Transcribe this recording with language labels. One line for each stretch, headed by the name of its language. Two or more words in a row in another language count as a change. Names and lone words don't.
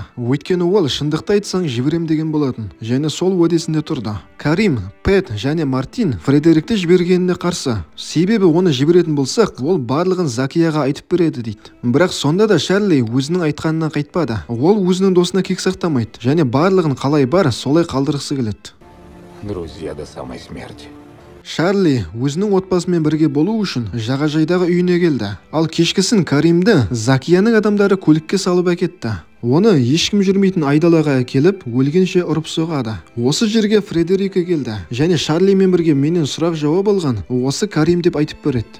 Kazakh: Өйткені ол шындықты айтсаң жіберем деген болатын, және сол уәдесінде тұрды. Карим, Пэт және Мартин Фредерикті жібергеніне қарсы. Себебі оны жіберетін болсақ, ол барлығын Закияға айтып береді дейді. Бірақ сонда да Шарли өзінің айтқанынан қайтпады. Ол өзінің досына кек сақтамайды, және барлығын қалай бар, солай қалдырғысы келеді.
Russian: Друзья до самой смерти.
Kazakh: Шарли өзінің отбасымен бірге болу үшін жағажайдағы үйіне келді. Ал кешкісін Каримді Закияның адамдары көлікке салып әкетті. Оны ешкім жүрмейтін айдалаға әкеліп, өлгенше ұрып соғады. Осы жерге Фредерика келді, және Шарлимен бірге менен сұрақ жауап алған осы Карим деп айтып береді.